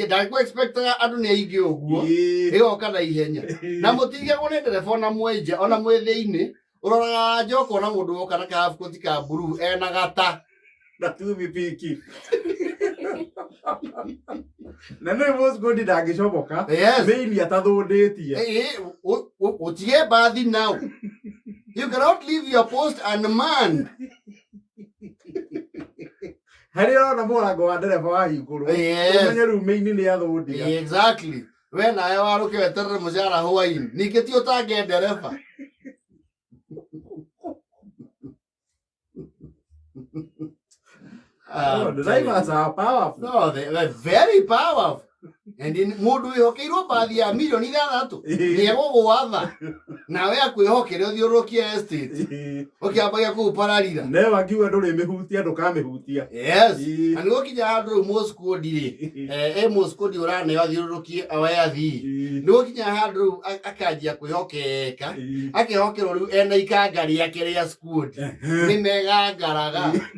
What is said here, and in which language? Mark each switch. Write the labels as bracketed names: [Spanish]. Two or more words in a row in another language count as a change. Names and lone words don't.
[Kikuyu] ndarĩ expectaga andũ nĩ aingĩ ũguo ĩgoka na ihenya na mũtigagwo nĩ ndereba ona mwenja ona mwĩ thĩinĩ ũroraga nja ũkona mũndũ woka na kabuti ka blue ena gata na tuthi piki. Na nĩ mũcukuru ndangĩcomoka mĩini atathũndĩtie. Ũtige mbathi now. [English] You cannot leave your post unmanned. [Kikuyu] Harĩa ũrona mũrango wa ndereba wahingũrwo ũmenye rĩu mĩini nĩ athũndia. [English] Exactly. [Kikuyu] We nawe warũke weterere mũcara hwainĩ ningĩ ti ũtange ndereba. [English] Drivers are powerful. No, they're very powerful. And in [Kikuyu] mũndũ wĩhokeirwo mbathi ya mirioni 6 nĩegũgwatha nawe akwĩhokere ũthiũrũrũkie estate ũkĩambagia kũu pararira nawe wangiuga ndũrĩmĩhutia ndũkamĩhutia. [English] Yes. [Kikuyu] Na nĩgũkinya handũ rĩu mũcukuru-rĩ mũcukuru ũraneo athiũrũrũkie we athii nĩgũkinya handũ rĩu akanjia kwĩhokeka akĩhokerwo rĩu ena ikanga rĩake rĩa cukuru nĩmegangaraga.